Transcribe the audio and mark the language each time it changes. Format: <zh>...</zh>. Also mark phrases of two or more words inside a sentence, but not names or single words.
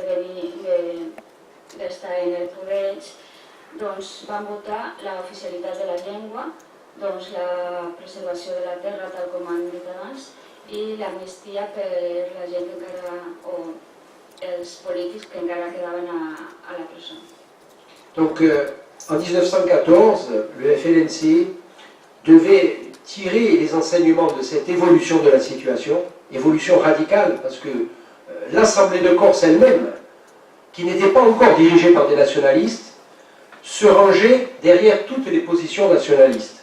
<ca>d'estar en el poder ells doncs van votar l'oficialitat de la llengua, doncs la preservació de la terra, tal com han dit abans, i l'amnistia per la gent que encara, o els polítics que encara quedaven a la presó.</ca> <fr>Donc, en 1914, le FLNC devait tirer les enseignements de cette évolution de la situation, évolution radicale, parce que l'Assemblée de Corse elle-même, qui n'était pas encore dirigée par des nationalistes, se rangeait derrière toutes les positions nationalistes.</fr>